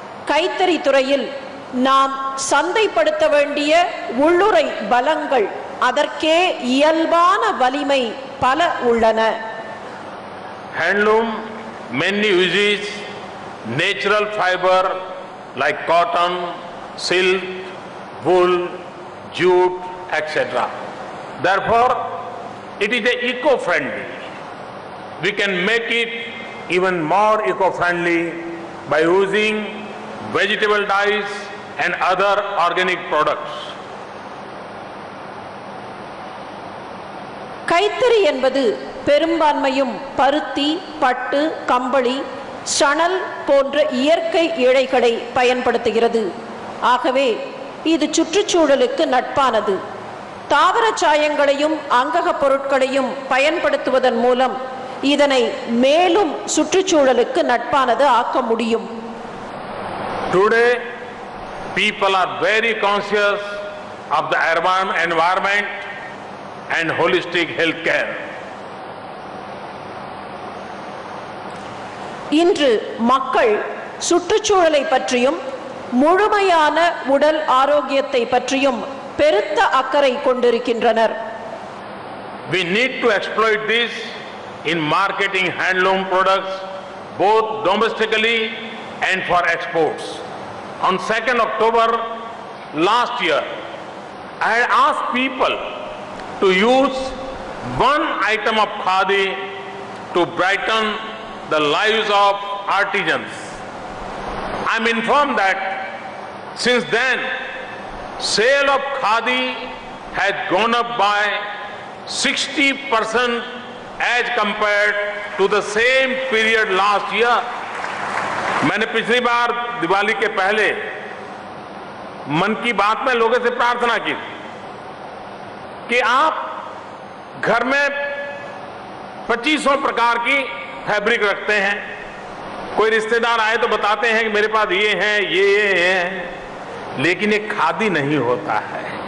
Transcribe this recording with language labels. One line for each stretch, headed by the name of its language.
Tamil: கைத்தறி துறையில் நாம் சந்தைப்படுத்த வேண்டிய உள்ளுறை பலங்கள், அதற்கே இயல்பான வலிமை பல உள்ளன.
English: Handloom mainly uses natural fiber like cotton, silk, wool, jute, etc. Therefore, it is eco-friendly. We can make it even more eco-friendly by using vegetable dyes and other organic products.
Tamil: கைத்தறி என்பது பெரும்பான்மையும் பருத்தி, பட்டு, கம்பளி, சணல் போன்ற இயற்கை இழைகளை பயன்படுத்துகிறது. ஆகவே இது சுற்றுச்சூழலுக்கு நட்பானது. தாவர சாயங்களையும் அங்கக பொருட்களையும் பயன்படுத்துவதன் மூலம் இதனை மேலும் சுற்றுச்சூழலுக்கு நட்பானது ஆக்க முடியும்.
English: Today, people are very conscious of the environment and holistic health care.
Tamil: இன்று மக்கள் சுற்றுச்சூழலை பற்றியும் முழுமையான உடல் ஆரோக்கியத்தை பற்றியும் பெருத்த அக்கறை கொண்டிருக்கின்றனர்.
English: We need to exploit this in marketing handloom products both domestically and for exports. On 2nd October last year, I had asked people to use one item of khadi to brighten the lives of artisans. I am informed that since then, sale of khadi has gone up by 60% as compared to the same period last year.
Hindi: मैंने पिछली बार दिवाली के पहले मन की बात में लोगों से प्रार्थना की कि आप घर में 2500 प्रकार की फैब्रिक रखते हैं, कोई रिश्तेदार आए तो बताते हैं कि मेरे पास ये है, ये है, लेकिन ये खादी नहीं होता है.